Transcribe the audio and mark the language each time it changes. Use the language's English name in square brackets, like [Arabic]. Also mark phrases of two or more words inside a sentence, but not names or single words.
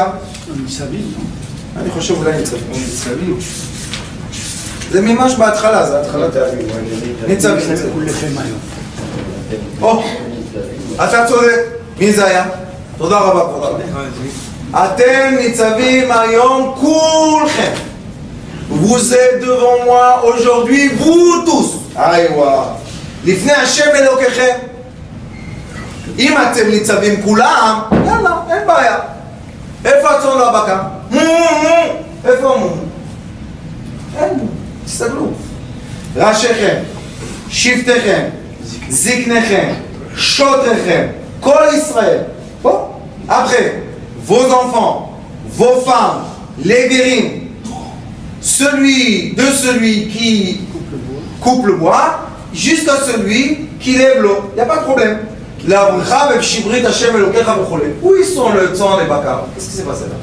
[Hebrew] אני חושב אולי ניצבים. זה ממש בהתחלה, זה התחלת הערים. ניצבים. או, אתה צודק. מי זה היה? תודה רבה, כבוד הרב. אתם ניצבים היום כולכם. [French] Vous êtes devant moi aujourd'hui, vous tous. [Hebrew] Aïwa. לפני השם אלוקיכם. אם אתם ניצבים כולם, יאללה, אין בעיה. איפה הצאן והבקר? איפה מו? אין, תסתכלו. ראשיכם, שבטיכם, זקניכם, שוטריכם, כל ישראל. [French] Bon. Après, vos enfants, vos femmes, les guérins, celui qui coupe le bois, jusqu'à celui qui lève l'eau. Il n'y a pas de problème. Où ils sont le temps des bakar? Qu'est-ce qui s'est passé là?